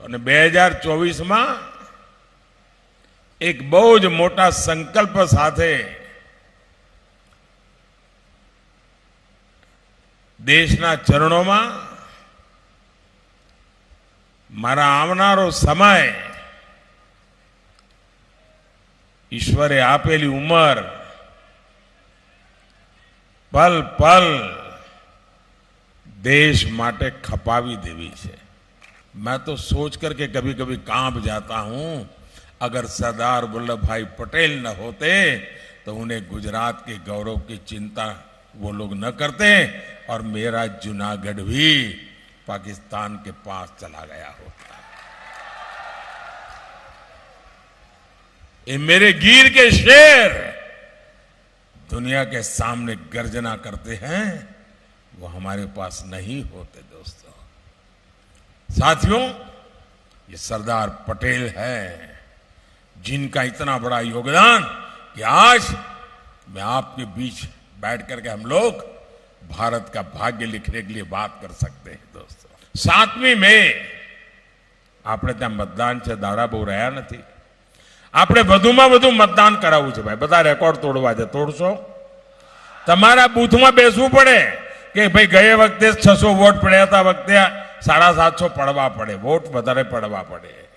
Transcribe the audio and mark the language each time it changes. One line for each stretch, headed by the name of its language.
Gujarati: અને 2024માં એક બહુ જ મોટા સંકલ્પ સાથે દેશના ચરણોમાં મારા આવનારો સમય, ઈશ્વરે આપેલી ઉંમર पल पल देश माटे खपावी देवी है.
Hindi: मैं तो सोच करके कभी कभी कांप जाता हूं, अगर सरदार वल्लभ भाई पटेल न होते तो उन्हें गुजरात के गौरव की चिंता वो लोग न करते और मेरा जूनागढ़ भी पाकिस्तान के पास चला गया होता. ये मेरे गिर के शेर दुनिया के सामने गर्जना करते हैं, वो हमारे पास नहीं होते. दोस्तों, साथियों, ये सरदार पटेल है जिनका इतना बड़ा योगदान कि आज मैं आपके बीच बैठ करके हम लोग भारत का भाग्य लिखने के लिए बात कर सकते हैं.
Gujarati: दोस्तों, 7મી મે આપણે ત્યાં મતદાન છે, દાડા બહુ રહ્યા નથી. આપણે વધુમાં વધુ મતદાન કરાવવું છે. ભાઈ, બધા રેકોર્ડ તોડવા છે, તોડશો. તમારા બૂથમાં બેસવું પડે કે ભાઈ ગયે વખતે 600 વોટ પડ્યા હતા, વખતે 750 પડવા પડે, વોટ વધારે પડવા પડે.